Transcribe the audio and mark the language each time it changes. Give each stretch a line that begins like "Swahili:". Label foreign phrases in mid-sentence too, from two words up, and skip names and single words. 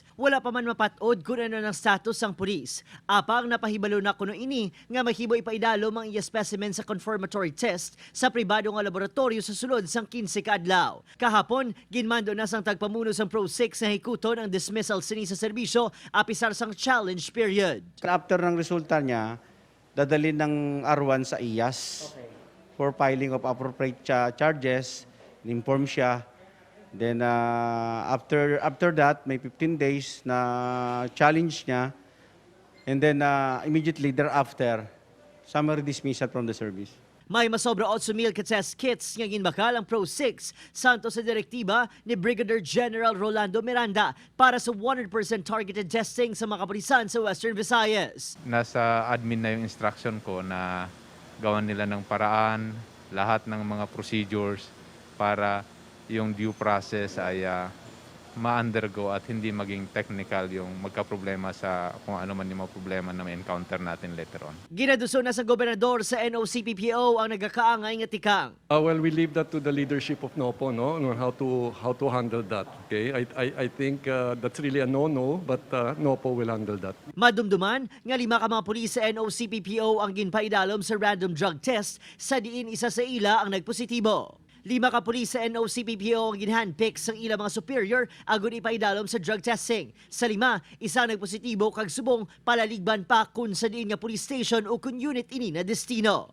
Hiligaynon: Wala pa man mapatod kung ano ng status sang pulis. Apang napahibalo na kuno ini nga mahibo ipaidalo ang iya specimen sa
English: confirmatory test
Hiligaynon: sa pribado nga laboratorio sa sulod sang 15 ka adlaw. Kahapon, ginmando na sang tagpamuno sang Pro 6 na hikuton ang dismissal sini sa serbisyo apisar sang
English: challenge period.
Filipino: After ng resulta niya, dadalhin ng R1 sa IAS
English: for filing of appropriate charges,
Filipino: inform siya.
English: Then after that,
Filipino: may 15 days na challenge niya.
English: And then immediately thereafter, summary dismissal from the service.
Hiligaynon: May masobra 8,000 ka-
English: test kits
Hiligaynon: nga ginbakal ang Pro 6 santo sa direktiba ni Brigadier General Rolando Miranda para sa 100%
English: targeted testing
Hiligaynon: sa mga kapulisan sa Western Visayas.
Filipino: Nasa admin na yung instruction ko na gawan nila ng paraan, lahat ng mga procedures para yung
English: due process
Filipino: ay ma-undergo at hindi maging technical yung magka-problema sa kung ano man yung mga problema na may encounter natin
English: later on.
Hiligaynon: Ginaduso na sa gobernador sa NOCPPO ang nagkakaangay nga tikang.
English: Well, we leave that to the leadership of NOCPPO, no, on how to handle that. Okay, I think that's really a no-no, but NOCPPO will handle that.
Hiligaynon: Madumduman nga 5 ka mga pulis sa NOCPPO ang ginpaidalom sa
English: random drug test
Hiligaynon: sa diin isa sa ila ang nagpositibo. 5 ka pulis sa NOCPPO ang ginhandpick sang ilang mga superior agon ipaidalom sa
English: drug testing.
Hiligaynon: Sa 5, isa nagpositibo kag subong palaligban pa kun sa diin nga
English: police station
Hiligaynon: o kun unit ini na destino.